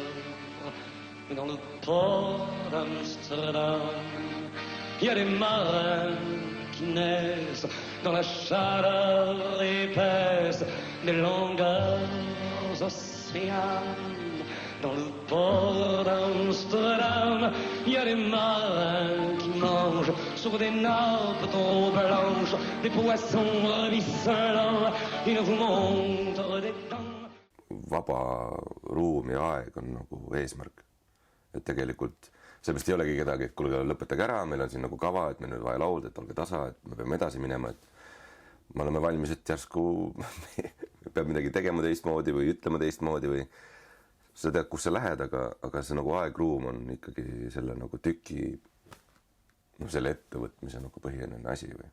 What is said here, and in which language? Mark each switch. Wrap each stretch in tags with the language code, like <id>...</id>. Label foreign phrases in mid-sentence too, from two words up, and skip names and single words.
<fr>Mais dans le port d'Amsterdam, il y a des marins qui naissent dans la chaleur épaisse des longueurs océanes. Dans le port d'Amsterdam, il y a des marins qui mangent sur des nappes trop blanches des poissons ruisselants. Ils vous montrent des dents.</fr> <et>Vaba ruum ja aeg on nagu eesmärk. Et tegelikult seepärast ei olegi kedagi, et kuulge, lõpetage ära, meil on siin nagu kava, et meil on vaja laulda, et olge tasa, et me peame edasi minema, et me oleme valmis, et järsku peab midagi tegema teistmoodi või ütlema teistmoodi või sa tead, kus sa lähed, aga see nagu aegruum on ikkagi selle nagu tüki, selle ettevõtmise nagu põhiline asi või.</et>